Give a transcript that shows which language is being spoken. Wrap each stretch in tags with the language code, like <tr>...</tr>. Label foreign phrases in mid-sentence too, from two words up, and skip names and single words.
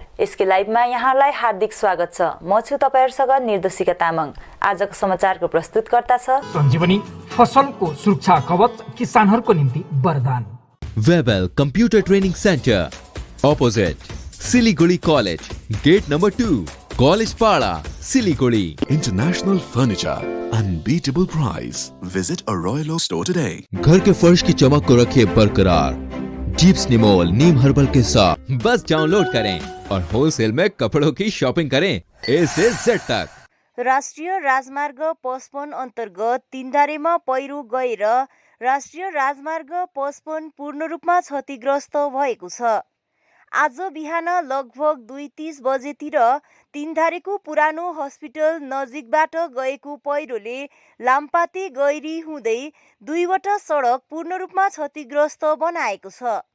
<ne>यसकै लाइभमा यहाँलाई हार्दिक स्वागत छ। म छु तपाईहरुसँग निर्देशिका तामाङ। आजको समाचारको प्रस्तुतकर्ता छ सञ्जीवनी। फसलको सुरक्षा कवच किसानहरुको निम्ति वरदान।</ne> <en>Webel Computer Training Centre opposite Siliguri College, Gate number 2, College Para, Siliguri. International furniture, unbeatable price. Visit a Royal Oak store today.</en> <hi>घर के फर्श की चमक को रखे बरकरार जीप्स निमोल नीम हर्बल के साथ। बस डाउनलोड करें और होलसेल में कपड़ों की शॉपिंग करें A से Z तक।</hi> <ne>राष्ट्रिय राजमार्ग 55 अन्तर्गत तीनधारेमा पहिरो गएर राष्ट्रिय राजमार्ग 55 पूर्ण रूपमा क्षतिग्रस्त भएको छ। आज बिहान लगभग 2:30 बजेतिर तीनधारेको पुरानो हस्पिटल नजिकबाट गएको पहिरोले लाम्पाते गैरी हुँदै दुईवटा सडक पूर्ण रूपमा क्षतिग्रस्त बनाएको छ।</ne>